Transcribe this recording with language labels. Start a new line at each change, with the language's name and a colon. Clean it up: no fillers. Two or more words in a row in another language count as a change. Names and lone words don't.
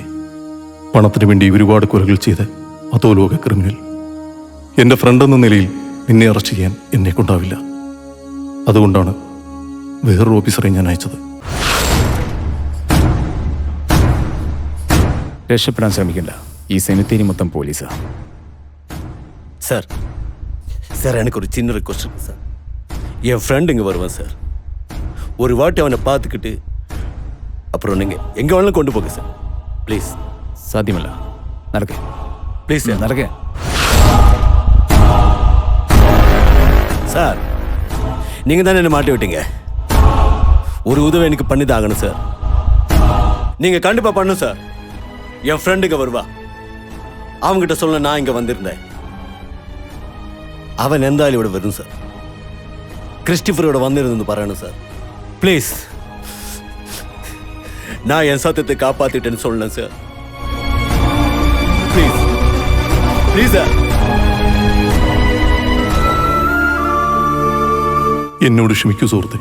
Malayalam: പണത്തിന് വേണ്ടി ഒരുപാട് കൊലകൾ ചെയ്ത അധോലോക ക്രിമിനൽ. എൻ്റെ ഫ്രണ്ട് എന്ന നിലയിൽ നിന്നെ അറസ്റ്റ് ചെയ്യാൻ എന്നെ കൊണ്ടാവില്ല. അതുകൊണ്ടാണ് വേറൊരു ഓഫീസറെ ഞാൻ അയച്ചത്. രക്ഷപ്പെടാൻ ശ്രമിക്കണ്ട, ഈ സെമിത്തേരി മൊത്തം പോലീസാ.
Tamil: சார் சார், எனக்கு ஒரு சின்ன ரிக்வஸ்ட் இருக்கு சார். என் ஃப்ரெண்டு இங்கே வருவேன் சார். ஒரு வாட்டி அவனை பார்த்துக்கிட்டு அப்புறம் நீங்கள் எங்கே வேணாலும் கொண்டு போங்க சார். ப்ளீஸ்.
Malayalam: സാധ്യമല്ല, നടക്കേ
Tamil: ப்ளீஸ் சார்.
Malayalam: നടക്കേ.
Tamil: சார், நீங்கள் தானே என்னை மாட்டி விட்டீங்க. ஒரு உதவி எனக்கு பண்ணி தான் ஆகணும் சார். நீங்கள் கண்டிப்பாக பண்ணணும் சார். என் ஃப்ரெண்டு இங்கே வருவா. அவங்ககிட்ட சொல்ல நான் இங்கே வந்திருந்தேன்.
Malayalam: അവൻ എന്തായാലും ഇവിടെ വരും സാർ. ക്രിസ്റ്റഫർ ഇവിടെ വന്നിരുന്നെന്ന് പറയണം സാർ. പ്ലീസ്, ഞാൻ
Tamil: என் சத்தியத்தை காப்பாத்திட்டேன்னு சொல்லணும்
Malayalam: സാർ. പ്ലീസ് പ്ലീസ് സാർ. എന്നോട് ക്ഷമിക്കൂ സുഹൃത്തെ.